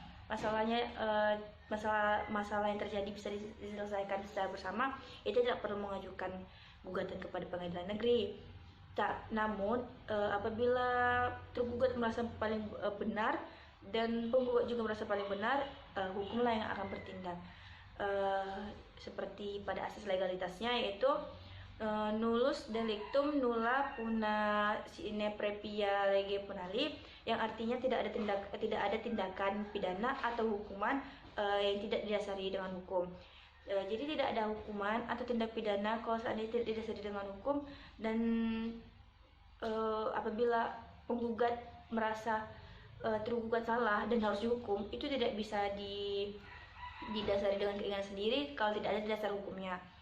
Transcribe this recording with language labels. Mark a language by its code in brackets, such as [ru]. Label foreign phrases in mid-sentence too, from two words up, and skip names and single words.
[id] Masalah yang terjadi bisa diselesaikan secara bersama, itu tidak perlu mengajukan gugatan kepada pengadilan negeri. Namun apabila tergugat merasa paling benar dan penggugat juga merasa paling benar, hukumlah yang akan bertindak. Seperti pada asas legalitasnya, yaitu [la] nullus delictum nulla puna sine previa lege punali, [id] yang artinya tidak ada tindakan pidana atau hukuman yang tidak didasari dengan hukum. Jadi tidak ada hukuman atau tindak pidana kalau seandainya tidak didasari dengan hukum, dan apabila penggugat merasa tergugat salah dan harus dihukum, itu tidak bisa didasari dengan keinginan sendiri kalau tidak ada dasar hukumnya.